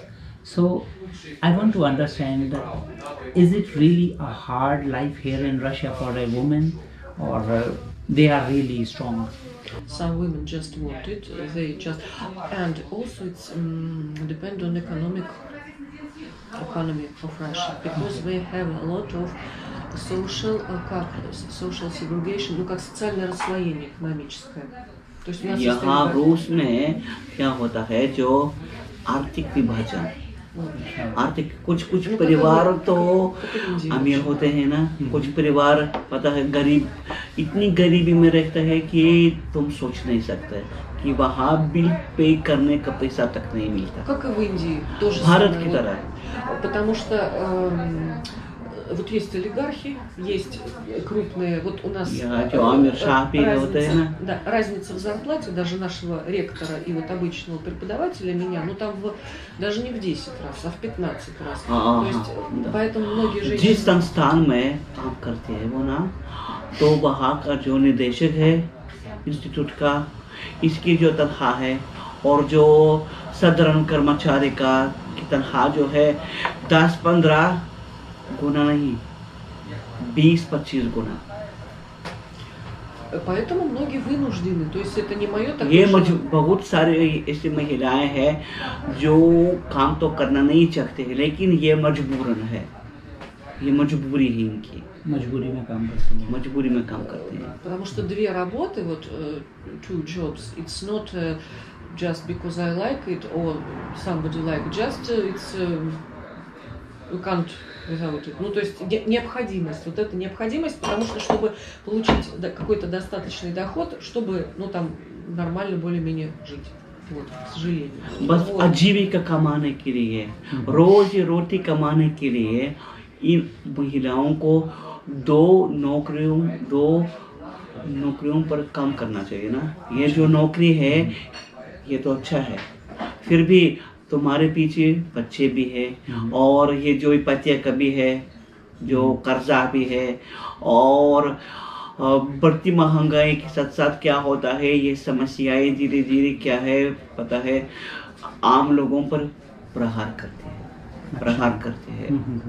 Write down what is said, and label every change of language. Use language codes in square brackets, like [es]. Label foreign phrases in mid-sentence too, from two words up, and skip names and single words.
[en] So I want to understand, is it really a hard life here in Russia for a woman, or they are really strong? Some women just want it. They just, and also it's depend on economy of Russia, because we have a lot of social segregation, [ru] ну как социальное расслоение экономическое. То есть у нас [hi] यहाँ रूस में क्या होता है, जो आर्थिक विभाजन, आर्थिक कुछ परिवार तो अमीर होते हैं ना, कुछ परिवार पता है गरीब, इतनी गरीबी में रहता है कि तुम सोच नहीं सकते कि वहाँ बिल पे करने का पैसा तक नहीं मिलता. [ru] Как и в Индии, тоже [hi] भारत की तरह. [ru] Потому что вот есть олигархи, есть крупные, вот у нас разница в зарплате даже нашего ректора и вот обычного преподавателя меня, ну там даже не в 10 раз, а в 15 раз. То есть, поэтому многие женщины... [hi] जिस संस्थान में काम करते हैं वो ना, तो वहाँ का जो निदेशक है इंस्टीट्यूट का, इसकी जो तनख्वाह है और जो साधारण कर्मचारी का तनख्वाह जो है 10-15 गुना नहीं, 20-25 गुना. [ru] Поэтому многие वынуждены, то есть это не мое такое. [hi] ये बहुत सारे ऐसी महिलाएं हैं जो काम तो करना नहीं चाहते हैं, लेकिन ये मजबूरन है, ये मजबूरी है इनकी, मजबूरी में काम करते हैं, मजबूरी में काम करते हैं. [ru] Потому что две работы, вот [en] two jobs, it's not just because I like it or somebody like, just it's you can't without it. [ru] Ну, то есть необходимость, вот эта необходимость, потому что чтобы получить какой-то достаточный доход, чтобы, ну, там, нормально более-менее жить. Вот, к сожалению. [hi] बस आजीविका कमाने के लिए, रोजी रोटी कमाने के लिए इन महिलाओं को दो नौकरियों पर काम करना चाहिए ना. ये जो नौकरी है ये तो अच्छा है, फिर भी तुम्हारे पीछे बच्चे भी है, और ये जो हिपैथिया भी है, जो कर्जा भी है, और बढ़ती महंगाई के साथ साथ क्या होता है, ये समस्याएं धीरे धीरे क्या है पता है, आम लोगों पर प्रहार करते हैं.